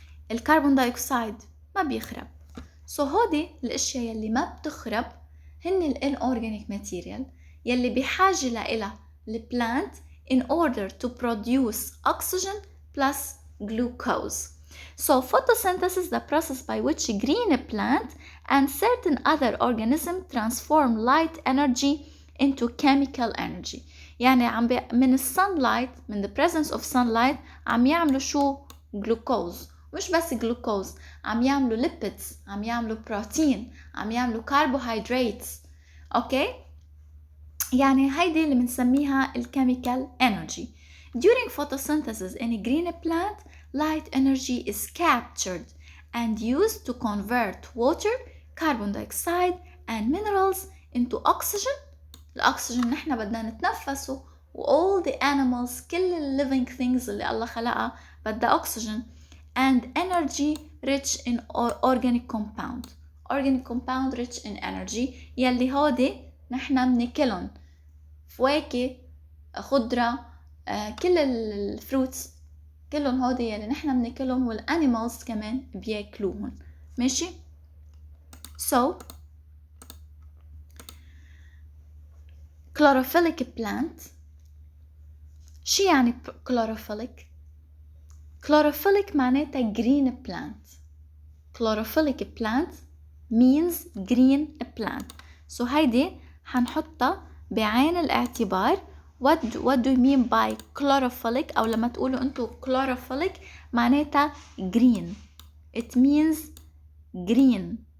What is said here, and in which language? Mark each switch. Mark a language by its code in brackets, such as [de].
[ar] الكربون دايوكسيد ما بيخرب. هودي الاشياء يلي ما بتخرب هن inorganic material يلي بحاجة لإلها البلانت [en] in order to produce oxygen plus glucose. Photosynthesis is the process by which green plant and certain other organisms transform light energy into chemical energy. [ar] يعني من sunlight، من [en] the presence of sunlight [ar] عم يعملوا شو؟ glucose. مش بس glucose، عم يعملوا lipids، عم يعملوا بروتين، عم يعملوا carbohydrates. اوكي؟ يعني هيدي اللي بنسميها chemical energy. [en] During photosynthesis in a green plant, light energy is captured and used to convert water, carbon dioxide and minerals into oxygen. [ar] الأكسجين نحن بدنا نتنفسه، و all the animals، كل living things اللي الله خلقها بدها [en] oxygen and energy rich in organic compound. Organic compound rich in energy [ar] يلي هودي نحن بناكلهم، فواكه، خضرة، كل الفروتس، كلهم هودي يلي نحن بناكلهم، والانيمالز كمان بياكلوهم. ماشي؟ [en] chlorophyll plant. [ar] شو يعني chlorophyll؟ chlorophyll معناتها green plant. [en] chlorophyll plant means green plant. [ar] هيدي حنحطها بعين الاعتبار. [en] what do you mean by chlorophyll؟ [ar] أو لما تقولوا أنتو [en] chlorophyll معناتها green. it means green.